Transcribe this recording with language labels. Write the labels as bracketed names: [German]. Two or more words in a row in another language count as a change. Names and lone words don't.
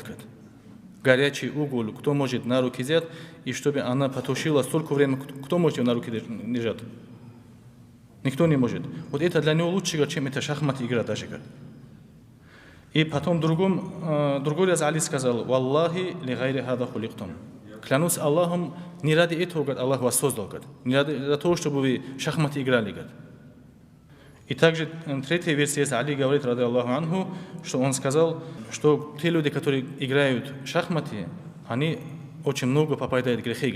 [Russian] Горячий уголь, кто может на руки взять, и чтобы она потушилась столько времени, кто может ее на руки держать? Никто не может. Вот это для него лучше, чем это шахматы игра даже. И потом другой раз Али сказал, [Arabic] «والله لغير هذا خلقتم». [Russian] Клянусь Аллахом, не ради этого, Аллах вас создал, не ради того, чтобы вы шахматы играли. И также третья версия, Али говорит, [Arabic] رضي الله عنه, [Russian] что он сказал, что те люди, которые играют в шахматы, они очень много попадают в грехи.